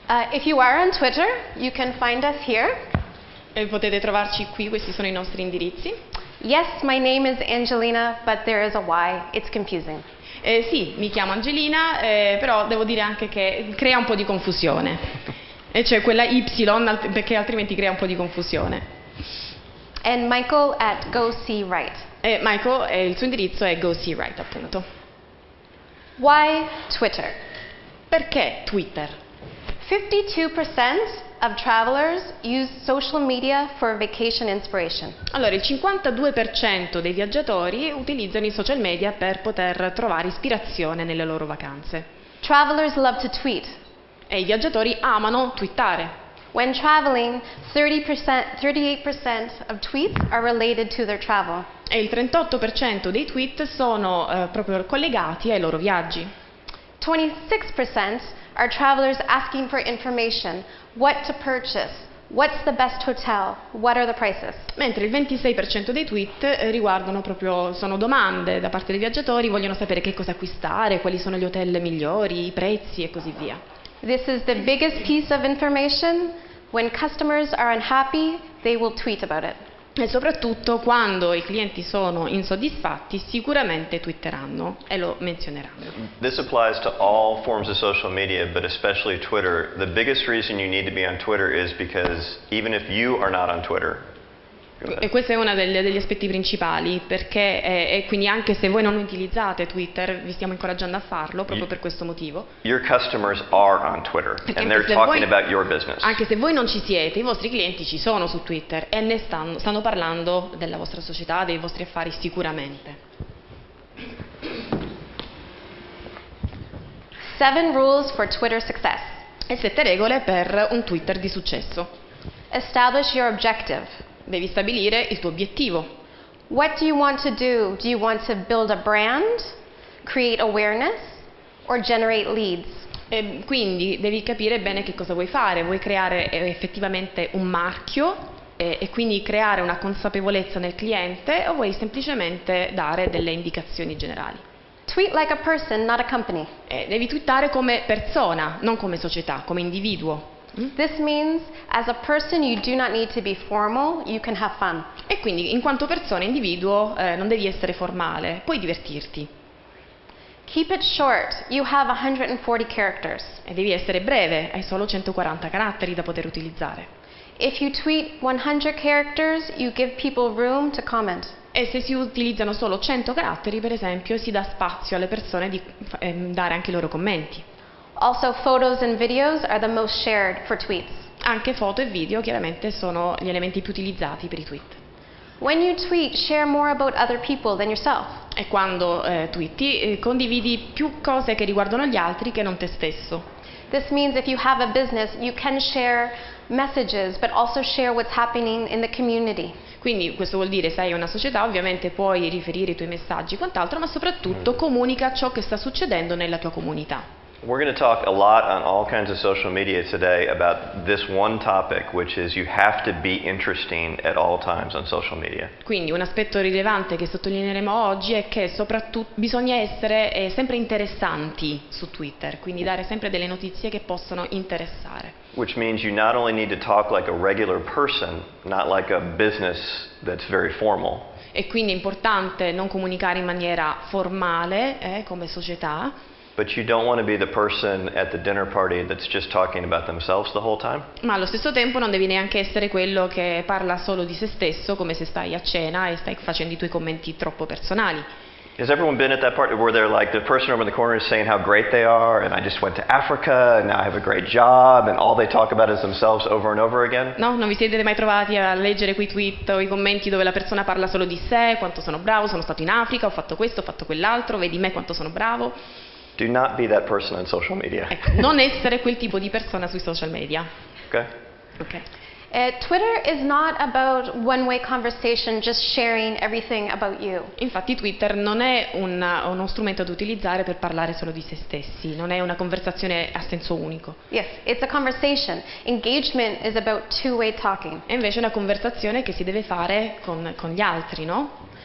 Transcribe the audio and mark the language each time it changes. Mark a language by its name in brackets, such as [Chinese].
[English] If you are on Twitter, you can find us here. [Italian] E potete trovarci qui, questi sono i nostri indirizzi. [English] Yes, my name is Angelina, but there is a Y. It's confusing. [Italian] Sì, mi chiamo Angelina, però devo dire anche che crea un po' di confusione. E c'è quella Y perché altrimenti crea un po' di confusione. [English] And Michael at Go See Right. [Italian] E Michael, il suo indirizzo è Go See Right, appunto. [English] Why Twitter? [Italian] Perché Twitter? [English] 52% of travelers use social media for vacation inspiration. [Italian] Allora, il 52% dei viaggiatori utilizzano i social media per poter trovare ispirazione nelle loro vacanze. [English] Travelers love to tweet. [Italian] E i viaggiatori amano twittare. [English] When traveling, 38% of tweets are related to their travel. [Italian] E il 38% dei tweet sono proprio collegati ai loro viaggi. [English] 26% are travelers asking for information, what to purchase, what's the best hotel, what are the prices. [Italian] Mentre il 26% dei tweet riguardano proprio, sono domande da parte dei viaggiatori, vogliono sapere che cosa acquistare, quali sono gli hotel migliori, i prezzi e così via. [English] This is the biggest piece of information. When customers are unhappy, they will tweet about it. [Italian] E soprattutto quando i clienti sono insoddisfatti sicuramente twitteranno e lo menzioneranno. [English] This applies to all forms of social media, but especially Twitter. The biggest reason you need to be on Twitter is because even if you are not on Twitter. [Italian] E questo è uno degli aspetti principali, perché e quindi anche se voi non utilizzate Twitter, vi stiamo incoraggiando a farlo proprio per questo motivo. [English] Your customers are on Twitter and they're talking about your business. [Italian] Anche se voi non ci siete, i vostri clienti ci sono su Twitter e ne stanno parlando della vostra società, dei vostri affari sicuramente. [English] 7 rules for Twitter success. [Italian] E 7 regole per un Twitter di successo. [English] Establish your objective. [Italian] Devi stabilire il tuo obiettivo. [English] What do you want to do? Do you want to build a brand, create awareness, or generate leads? [Italian] E quindi devi capire bene che cosa vuoi fare. Vuoi creare effettivamente un marchio e quindi creare una consapevolezza nel cliente o vuoi semplicemente dare delle indicazioni generali? [English] Tweet like a person, not a company. [Italian] Devi twittare come persona, non come società, come individuo. [English] This means as a person you do not need to be formal, you can have fun. [Italian] E quindi in quanto persona, individuo, non devi essere formale, puoi divertirti. [English] Keep it short. You have 140 characters. [Italian] E devi essere breve, hai solo 140 caratteri da poter utilizzare. [English] If you tweet 100 characters, you give people room to comment. [Italian] E se si utilizzano solo 100 caratteri, per esempio, si dà spazio alle persone di dare anche i loro commenti. [English] Also, photos and videos are the most shared for tweets. [Italian] Anche foto e video chiaramente sono gli elementi più utilizzati per i tweet. [English] When you tweet, share more about other people than yourself. [Italian] E quando twitti, condividi più cose che riguardano gli altri che non te stesso. [English] This means if you have a business, you can share messages, but also share what's happening in the community. [Italian] Quindi questo vuol dire, se hai una società, ovviamente puoi riferire i tuoi messaggi e quant'altro, ma soprattutto comunica ciò che sta succedendo nella tua comunità. [English] We're going to talk a lot on all kinds of social media today about this one topic, which is you have to be interesting at all times on social media. [Italian] Quindi un aspetto rilevante che sottolineeremo oggi è che soprattutto bisogna essere sempre interessanti su Twitter, quindi dare sempre delle notizie che possono interessare. [English] Which means you not only need to talk like a regular person, not like a business that's very formal. [Italian] E quindi è importante non comunicare in maniera formale, come società. [English] But you don't want to be the person at the dinner party that's just talking about themselves the whole time. [Italian] Ma allo stesso tempo non devi neanche essere quello che parla solo di se stesso, come se stai a cena e stai facendo i tuoi commenti troppo personali. [English] Has everyone been at that part where they're like, the person over in the corner is saying how great they are, and I just went to Africa, and now I have a great job, and all they talk about is themselves over and over again? [Italian] No, non vi siete mai trovati a leggere quei tweet o i commenti dove la persona parla solo di sé, quanto sono bravo, sono stato in Africa, ho fatto questo, ho fatto quell'altro, vedi me quanto sono bravo? [English] Do not be that person on social media. [Italian] Ecco, non essere quel tipo di persona sui social media. [English] Okay? [Italian] Ok. [English] Twitter is not about one-way conversation, just sharing everything about you. [Italian] Infatti Twitter non è uno strumento da utilizzare per parlare solo di se stessi, non è una conversazione a senso unico. [English] Yes, it's a conversation. Engagement is about two-way talking. [Italian] È invece una conversazione che si deve fare con gli altri, no?